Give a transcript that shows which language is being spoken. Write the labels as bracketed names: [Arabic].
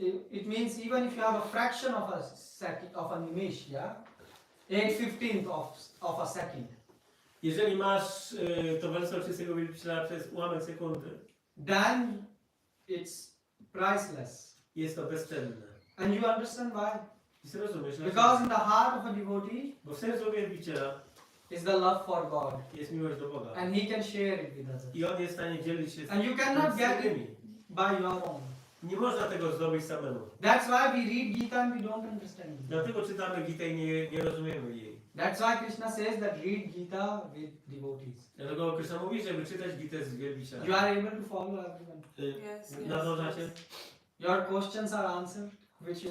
[English] It means even if you have a fraction of a second, of an image, yeah, 8/15 of a second, [Polish] Jeżeli masz towarzystwo czystego wielbiciela przez ułamek sekundy, [English] then it's priceless. [Polish] jest to bezcenne. [English] And you understand why? [Polish] I rozumiesz, [English] Because in the heart of a devotee [Polish] bo w sercu wielbiciela [English] is the love for God. [Polish] jest miłość do Boga. [English] And he can share it with others. [Polish] I on jest w stanie dzielić się [English] And you cannot [Polish] z [English] get [Polish] innymi. [English] it by your own. [Polish] Nie można tego zdobyć samemu. [English] That's why we read Gita and we don't understand it. [Polish] Dlatego czytamy Gitę i nie rozumiemy jej. [English] That's why Krishna says that read Gita with devotees. [Polish] Dlatego Krishna mówi, żeby czytać Gitę z wielbicielem. [English] You are able to follow everyone. Yes, yes, [Polish] Nadążacie? [English] Your questions are answered, which you